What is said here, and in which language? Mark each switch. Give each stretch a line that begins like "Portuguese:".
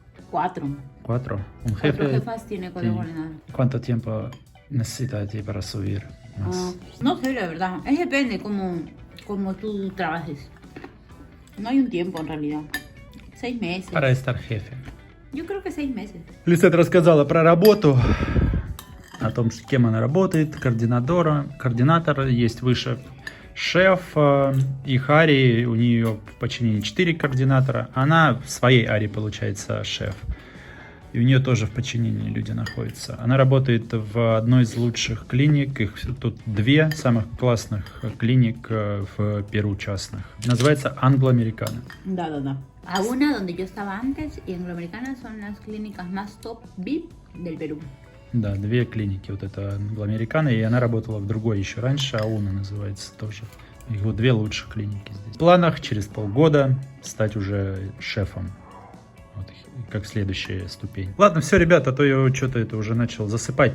Spanish: 4. 4. Un 4 jefe. jefas tiene código Sí. coordinador. ¿Cuánto tiempo necesita de ti para subir más? No sé, la verdad. Es depende como tú trabajes. No hay un tiempo en realidad. 6 meses. Para estar jefe. Yo creo que 6 meses.
Russian: Лисет рассказала про работу, о том, кем она работает, координатор, есть выше шеф, их арии, у нее в подчинении 4 координатора, она в своей арии, получается, шеф. И у нее тоже в подчинении люди находятся. Она работает в одной из лучших клиник. Их тут две самых классных клиник в Перу частных. Называется Anglo-Americana. Да.
Spanish: A una donde yo estaba antes y Anglo-Americana son las clínicas más top VIP del Perú.
Russian: Да, две клиники. Вот это Anglo-Americana, и она работала в другой еще раньше. Ауна называется тоже. И вот две лучших клиники здесь. В планах через полгода стать уже шефом. Вот, как следующая ступень. Ладно, все, ребята, а то я что-то это уже начал засыпать.